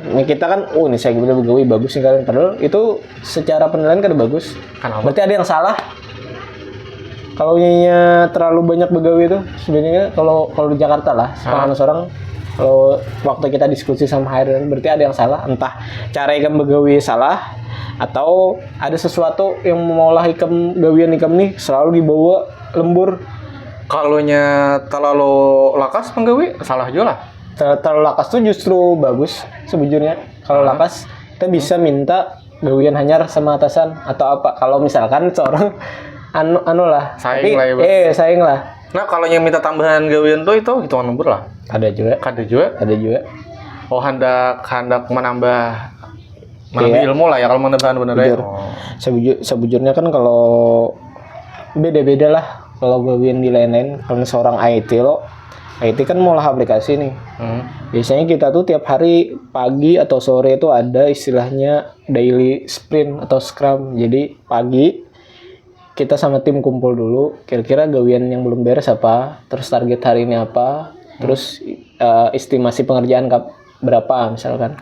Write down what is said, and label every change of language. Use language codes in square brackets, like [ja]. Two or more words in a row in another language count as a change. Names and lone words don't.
[id] Ini kita kan ini saya udah begawi bagus nih kalian, padahal itu secara penilaian kada bagus. Kenapa? Berarti ada yang salah. Kalau nyanyinya terlalu banyak begawi itu sebenarnya kalau di Jakarta lah seorang kalau waktu kita diskusi sama HR berarti ada yang salah, [bjn] entah cara ikam begawi salah atau ada sesuatu yang mengolah ikam gawian ikam nih selalu dibawa lembur. Kalau terlalu lakas penggawi salah juga lah. Terlalu lakas tuh justru bagus sebujurnya. Kalau lakas kita bisa minta gawian hanyar sama atasan atau apa. [id] Kalau misalkan seorang saing lah saing lah. Nah kalau yang minta tambahan gawian tuh itu hitungan lembur lah. Ada juga. Hendak menambah ilmu lah ya kalau menambah bener ya. [bjn] Sebujurnya kan kalau beda-beda lah kalau gawian di lain-lain. [id] Kalau seorang IT kan mau lah aplikasi nih. Biasanya kita tuh tiap hari pagi atau sore itu ada istilahnya [en] daily sprint [id] atau scrum. Jadi pagi kita sama tim kumpul dulu, kira-kira gawian yang belum beres apa, terus target hari ini apa, terus estimasi pengerjaan berapa misalkan.